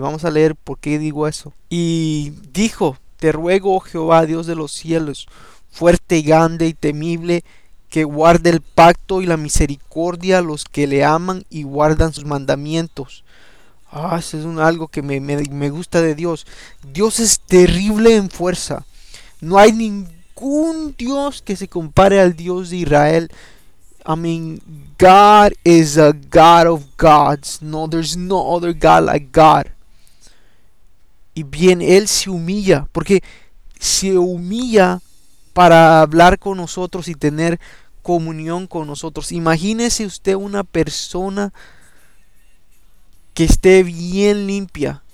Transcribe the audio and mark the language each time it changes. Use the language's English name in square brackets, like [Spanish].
[Spanish] Y vamos a leer por qué digo eso. Y dijo, te ruego, oh Jehová, Dios de los cielos, fuerte, grande y temible, que guarde el pacto y la misericordia a los que le aman y guardan sus mandamientos. Ah, eso es algo que me gusta de Dios. Dios es terrible en fuerza. No hay ningún Dios que se compare al Dios de Israel. [English] I mean, God is a God of gods. No, there's no other God like God. [Spanish] Y bien, Él se humilla. Porque se humilla para hablar con nosotros y tener comunión con nosotros. Imagínese usted una persona que esté bien limpia.